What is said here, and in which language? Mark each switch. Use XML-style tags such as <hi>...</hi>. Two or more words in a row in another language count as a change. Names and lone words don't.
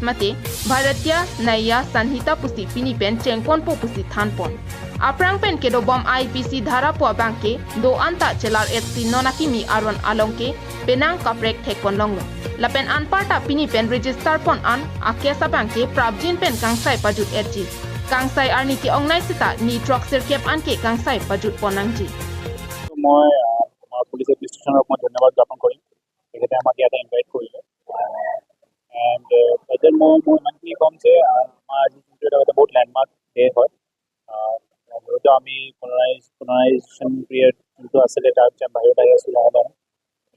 <mjw>Mate Bharatiya Naya Sanhita Pusti Pinipen Chengpon Po Pusti Thanpon Aprang pen kedo bom IPC dhara po bangke do anta chelar SC nonakimi aron alongke penang kaprek thekpon longlo lapen anparta pini pen register pon an akesa bangke prabjin pen kangsai pajut erji kangsai arni ki ongnai sita ni truck sirkep anke kangsai pajut ponangji</mjw> <as>মই আমাৰ</as> <en>police administration</en> <as>মই ধন্যবাদ জ্ঞাপন কৰিম তেখেতে আমাক ইয়াতে ইনভাইট কৰিলে এণ্ড তাতে মই ইমানখিনি ক'ম যে আমাৰ আজি যোনটো এটা বহুত</as> <en>landmark day</en> <as>হয় যিহেতু আমি</as> <en>colonization period</en> <as>যোনটো আছিলে তাৰ পিছত বাহিৰত আহি আছোঁ লাহে লাহে এইটো</as>